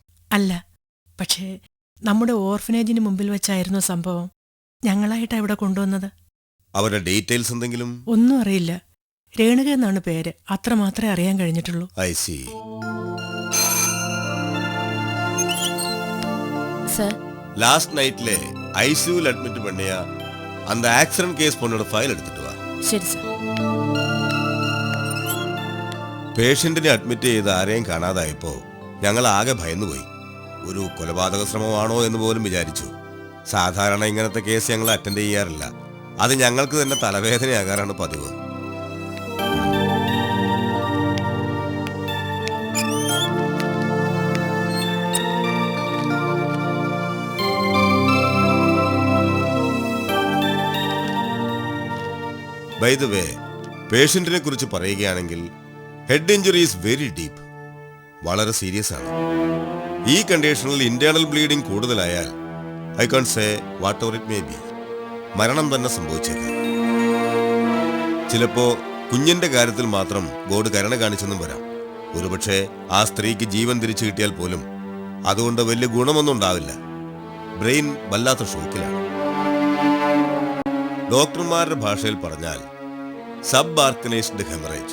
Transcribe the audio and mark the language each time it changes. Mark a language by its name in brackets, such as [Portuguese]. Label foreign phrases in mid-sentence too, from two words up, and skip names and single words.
[Malayalam] അല്ല, പക്ഷേ നമ്മുടെ ഓർഫനേജിന് മുമ്പിൽ വെച്ചായിരുന്നു സംഭവം. ഞങ്ങളായിട്ടാ ഇവിടെ കൊണ്ടുവന്നത്. അവരുടെ ഡീറ്റെയിൽസ് എന്തെങ്കിലും? ഒന്നും അറിയില്ല. രേണുക എന്നാണ് പേര്, അത്ര മാത്രമേ അറിയാൻ കഴിഞ്ഞിട്ടുള്ളൂ. [English] I see. [Malayalam] സർ, [English] last night [Tamil] ICUவில் அட்மிட் பண்ணிய அந்த [English] accident case [Tamil] பொண்ணோட ஃபைல் எடுத்துட்டு வா. [Malayalam] ശരി സർ. പേഷ്യന്റിനെ അഡ്മിറ്റ് ചെയ്ത് ആരെയും കാണാതായപ്പോ ഞങ്ങൾ ആകെ ഭയന്നുപോയി. ഒരു കൊലപാതക ശ്രമമാണോ എന്ന് പോലും വിചാരിച്ചു. സാധാരണ ഇങ്ങനത്തെ കേസ് ഞങ്ങൾ അറ്റൻഡ് ചെയ്യാറില്ല. അത് ഞങ്ങൾക്ക് തന്നെ തലവേദനയാകാറാണ് പതിവ്. [English] by the way, [Malayalam] പേഷ്യന്റിനെ കുറിച്ച് പറയുകയാണെങ്കിൽ [English] head injury is very deep, [Malayalam] വളരെ സീരിയസ് ആണ്. ഈ കണ്ടീഷനിൽ [English] internal bleeding [Malayalam] കൂടുതലായാൽ [English] I can say what ever it may be, [Malayalam] മരണം തന്നെ സംഭവിച്ചേക്കാം. ചിലപ്പോ കുഞ്ഞിന്റെ കാര്യത്തിൽ മാത്രം ഗോഡ് കരുണ കാണിച്ചെന്നും വരാം. ഒരുപക്ഷെ ആ സ്ത്രീക്ക് ജീവൻ തിരിച്ചു കിട്ടിയാൽ പോലും അതുകൊണ്ട് വലിയ ഗുണമൊന്നും ഉണ്ടാവില്ല. ബ്രെയിൻ വല്ലാത്ത ഷോക്കിലാണ്. ഡോക്ടർമാരുടെ ഭാഷയിൽ പറഞ്ഞാൽ [English] sub arachnoid hemorrhage.